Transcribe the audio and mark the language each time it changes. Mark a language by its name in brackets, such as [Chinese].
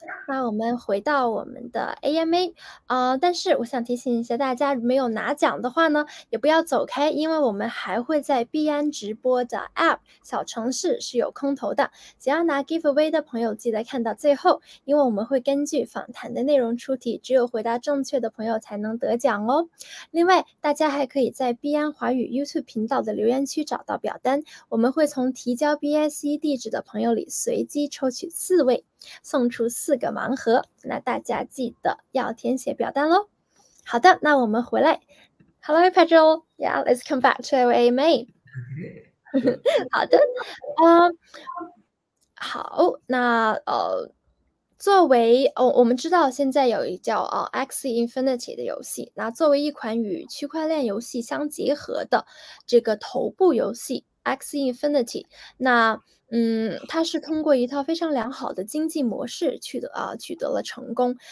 [Chinese] 那我们回到我们的 AMA，但是我想提醒一下大家，没有拿奖的话呢，也不要走开，因为我们还会在币安直播的 App 小程式是有空投的，想要拿 Giveaway 的朋友记得看到最后，因为我们会根据访谈的内容出题，只有回答正确的朋友才能得奖哦。另外，大家还可以在币安华语 YouTube 频道的留言区找到表单，我们会从提交 BSC 地址的朋友里随机抽取4位。送出4个盲盒，那大家记得要填写表单咯。好的，那我们回来。 [English] Hello Pedro, yeah, let's come back to our AMA. [Chinese] 好的，好，那作为我们知道现在有一叫Axie Infinity 的游戏，那作为一款与区块链游戏相结合的这个头部游戏 Axie Infinity， 那它是通过一套非常良好的经济模式取得了成功。